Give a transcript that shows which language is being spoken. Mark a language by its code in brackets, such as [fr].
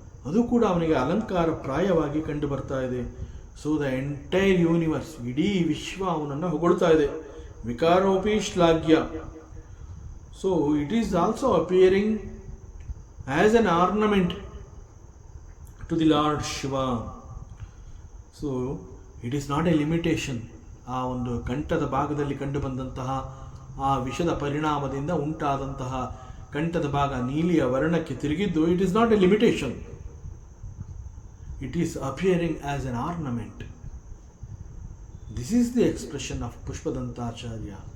[kn] ಅದು ಕೂಡ ಅವನಿಗೆ ಅಲಂಕಾರ ಪ್ರಾಯವಾಗಿ ಕಂಡು ಬರ್ತಾ ಇದೆ. [en] so the entire universe, [kn] ಇಡೀ ವಿಶ್ವ ಅವನನ್ನು ಹೊಗಳ್ತಾ ಇದೆ. [sa] ವಿಕಾರೋಪಿ ಶ್ಲಾಘ್ಯ. [en] So it is also appearing as an ornament to the Lord Shiva. So it is not a limitation. [kn] ಆ ಒಂದು ಕಂಠದ ಭಾಗದಲ್ಲಿ ಕಂಡು ಬಂದಂತಹ ಆ ವಿಷದ ಪರಿಣಾಮದಿಂದ ಉಂಟಾದಂತಹ ಕಂಠದ ಭಾಗ ನೀಲಿಯ ವರ್ಣಕ್ಕೆ ತಿರುಗಿದ್ದು, [en] It is not a limitation. It is appearing as an ornament. This is the expression of Pushpadantacharya.